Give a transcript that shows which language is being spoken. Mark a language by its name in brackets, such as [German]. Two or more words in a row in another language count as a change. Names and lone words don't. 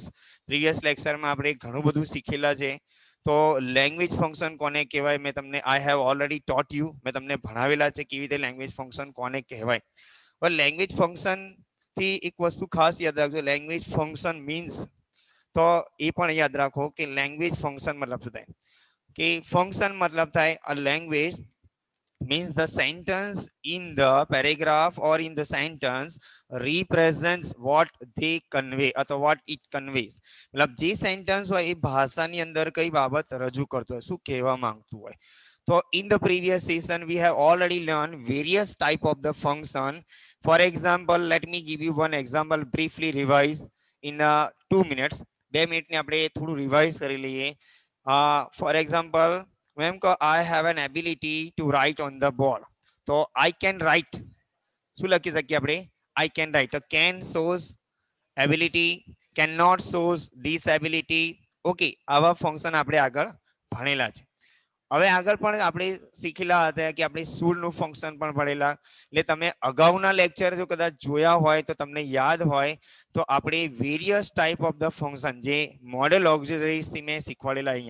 [Gujarati] પ્રીવિયસ લેક્ચરમાં આપણે ઘણું બધું શીખેલા છે. તો [English] language function [Gujarati] કોને કહેવાય મેં તમને [English] I have already taught you, [Gujarati] મેં તમને ભણાવેલા છે કેવી રીતે [English] language function [Gujarati] કોને કહેવાય. પણ [English] language function [Gujarati] થી એક વસ્તુ ખાસ યાદ રાખજો, [English] language function means [Gujarati] તો એ પણ યાદ રાખો કે [English] language function [Gujarati] મતલબ શું થાય કે ફંક્શન મતલબ થાય [English] a language means the sentence in the paragraph or in the sentence represents what they convey [Gujarati] અથવા [English] what it conveys. [Gujarati] મતલબ જે સેન્ટેન્સ હોય એ ભાષાની અંદર કઈ બાબત રજૂ કરતો હોય, શું કહેવા માંગતું હોય. તો [English] in the previous session we have already learned various type of the function. For example, let me give you one example, briefly revise in 2 minutes. [Gujarati] 2 મિનિટને આપણે થોડું રિવાઇઝ કરી લઈએ. [English] For example, [Gujarati] મેમ કહો [English] I have an ability to write on the board. [Gujarati] તો [English] I can write [Gujarati] શું લખી શકીએ આપણે? [English] I can write. તો can shows ability, cannot shows disability. [Gujarati] ઓકે, આવા ફંક્શન આપણે આગળ ભણેલા છે. હવે આગળ પણ આપણે શીખેલા હતા કે આપણે શુડ નું ફંક્શન પણ ભણેલા. એટલે તમે અગાઉના [English] લેક્ચર જો [Gujarati] કદાચ જોયા હોય તો તમને યાદ હોય તો આપણે [English] various type of the function [Gujarati] જે [English] modal auxiliaries [Gujarati] થી મેં શીખવાડેલા અહીંયા.